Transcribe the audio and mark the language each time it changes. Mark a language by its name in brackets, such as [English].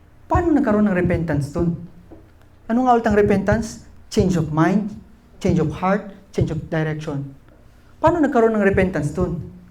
[Filipino] Paano nagkaroon ng repentance dun? Ano nga ulit ang repentance? [English] Change of mind, change of heart, change of direction. [Filipino] Paano nagkaroon ng repentance dun?